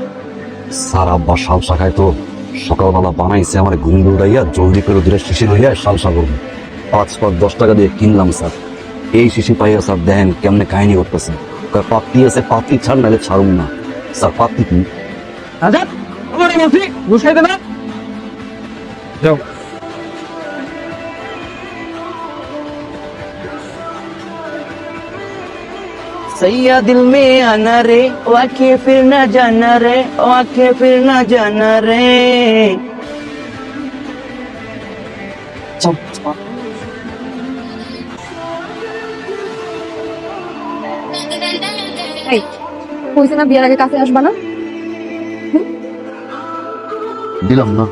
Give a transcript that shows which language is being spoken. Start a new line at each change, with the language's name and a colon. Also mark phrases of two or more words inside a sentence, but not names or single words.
Bangla: স্যার আব্বা সালসা খায় তো, সকালবেলা বানাইছে আমার ঘুম দৌড়াইয়া জলদি করে দিলে শিশি লইয়া সালসা করবো। 5 10 টাকা দিয়ে কিনলাম স্যার। এই শিশি পাইয়া স্যার দেখেন কেমনে কাহিনী করতেছে। পাত্তি আছে, পাত্তি ছাড় নাহলে ছাড়ুন না স্যার। পাত্তি কি? আজাদ আমার বলছি ঘুষ খাইতে না যাও।
Hindi: सैया दिल में आना रे, वाके फिर ना जाना रे, वाके फिर ना जाना रे। এই কইছে না বিয়ের আগে কাছে আসবা না? দিলাম না,